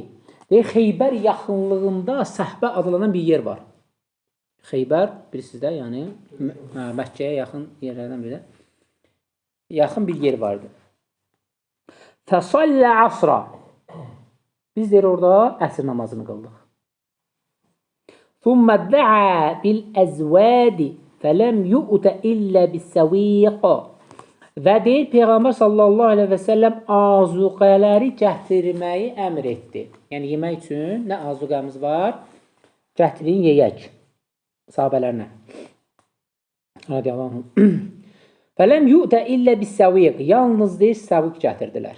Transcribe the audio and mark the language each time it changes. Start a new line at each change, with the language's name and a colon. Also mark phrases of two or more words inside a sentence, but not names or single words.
Azerbaijani: Deyir, Xeybər yaxınlığında Səhbə adlanan bir yer var. Xeybər, bilirsiniz də, yəni Məkkəyə yaxın yerlərdən biri. Yaxın bir yer vardı.
Arabic: فصلى العصر.
Azerbaijani: Biz deyir, orada əsr namazını qıldıq.
Arabic: ثُمَّ دَعَى بِالْأَزْوَادِ فَلَمْ يُؤْتَ إِلَّا بِالسَّوِيقِ.
Azerbaijani: Və deyir, Peyğəmbər
Arabic: صلى الله عليه وسلم
Azerbaijani: azuqələri gətirməyi əmr etdi. Yəni, yemək üçün nə azuqəmiz var? Gətirin, yeyək. Sahabələrlə.
Arabic: رضي الله عنه. فلم يؤت إلا بالسويق.
Azerbaijani: Yalnız deyir, səviq gətirdilər.